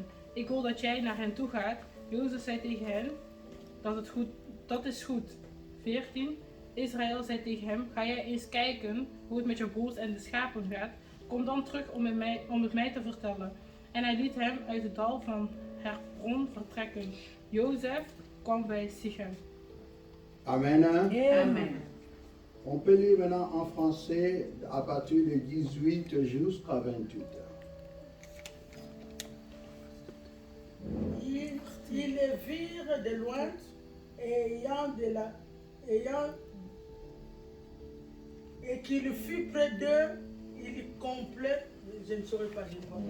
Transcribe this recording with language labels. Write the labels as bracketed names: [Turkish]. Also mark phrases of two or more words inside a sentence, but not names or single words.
[Dutch] Ik wil dat jij naar hen toe gaat. Jozef zei tegen hen, dat is goed. 14. Israël zei tegen hem, ga jij eens kijken hoe het met je broers en de schapen gaat. Kom dan terug om het mij te vertellen. En hij liet hem uit het dal van Hebron vertrekken. Jozef kwam bij Sichem. Amen. Amen. [French] On peut lire maintenant en français à partir de 18 jusqu'à 28. Ils les virent de loin et qu'il fut près d'eux, il complète, je ne saurais pas, je ne vois pas.